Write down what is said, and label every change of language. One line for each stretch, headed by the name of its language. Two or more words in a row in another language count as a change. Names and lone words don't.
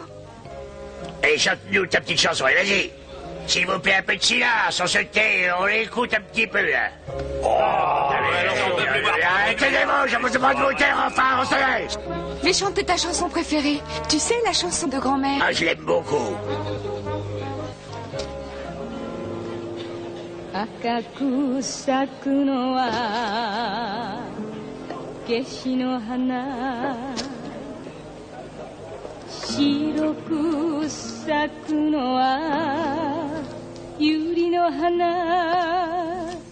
French: Allez, chante-nous ta petite chanson, allez, vas-y. S'il vous plaît, un peu de silence, on se tait, on l'écoute un petit peu, là. Tenez-vous, je vous demande de vous taire, enfin, on se laisse. Je vais chanter ta chanson préférée. Tu sais, la chanson de grand-mère. Ah, je l'aime beaucoup.
Japanese: 赤く咲くのは夏至の花白く咲くのは百合の花